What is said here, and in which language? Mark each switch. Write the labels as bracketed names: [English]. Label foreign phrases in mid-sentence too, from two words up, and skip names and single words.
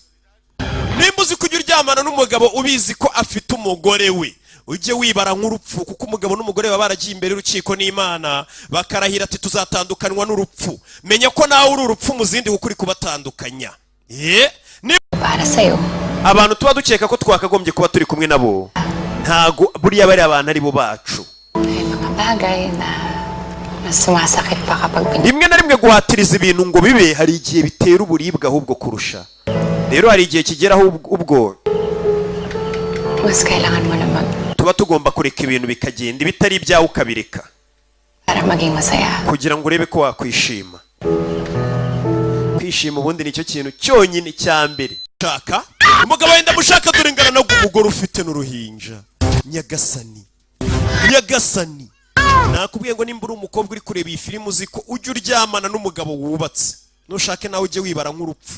[Kinyarwanda] Nimba uzi ko ujye uryamana n'umugabo ubizi ko afite umugore we, ujye wibara nk'urupfu, kuko umugabo n'umugore baba baragiye imbere y'urukiko n'Imana bakarahira ati tuzatandukanwa n'urupfu. Menya ko nawe uri urupfu mu zindi ukuri kubatandukanya. [Filipino] Para sayo. [Kinyarwanda] Abantu tuba dukeka ko twakagombye kuba turi kumwe nabo, ntago buriya bari abantu ari bo bacu. [Filipino] Ay mga bagay na mas sumasakit pa kapag [Kinyarwanda] rimwe na rimwe guhatiriza ibintu ngo bibe hari igihe bitera uburibwe ahubwo kurusha. Rero hari igihe kigeraho ubwo [Filipino] mas kailangan mo na [Kinyarwanda] tuba tugomba kureka ibintu bikagenda bitari ibyawe ukabireka [Filipino] para maging masaya, [Kinyarwanda] kugira ngo urebe ko wakwishima. Kwishima ubundi nicyo kintu cyonyine cya mbere. Shaka umugabo wenda mushaka dore ngana no umugore ufite n'uruhinja. Nyagasani nakubwiye ngo nimba uri umukobwa uri kureba iyi filime uziko ujye uryamana n'umugabo wubatse, nushake nawe ujye wibara nk'urupfu.